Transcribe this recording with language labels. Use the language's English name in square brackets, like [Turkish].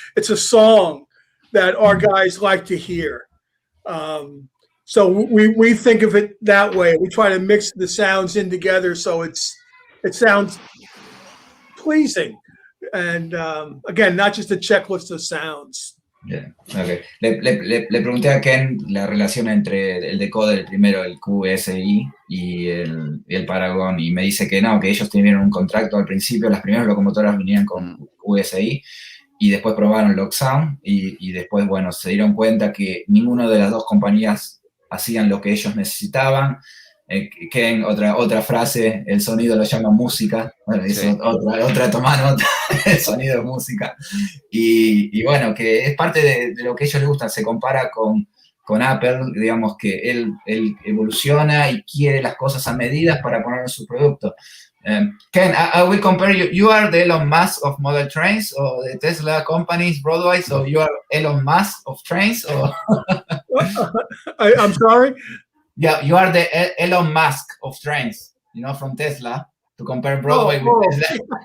[English] It's a song that our guys like to hear. So we think of it that way. We try to mix the sounds in together so it sounds pleasing. And again, not just a checklist of sounds. Yeah. Okay. [Spanish] Le pregunté a Ken la relación entre el decoder, el primero, el QSI, y el Paragon, y me dice que no, que ellos tuvieron un contrato al principio, las primeras locomotoras vinieron con QSI, y después probaron Locksound, y después, bueno, se dieron cuenta que ninguna de las dos compañías hacían lo que ellos necesitaban. Ken, otra frase, el sonido lo llama música, bueno, sí. otra toma nota, el sonido es música, y bueno, que es parte de lo que a ellos les gusta. Se compara con Apple, digamos que él evoluciona y quiere las cosas a medidas para poner en su producto. [English] Ken, I will compare you. You are the Elon Musk of model trains, or the Tesla companies, Broadway, so you are Elon Musk of trains, or... I'm sorry? Yeah, you are the Elon Musk of trains, from Tesla, to compare Broadway with Tesla.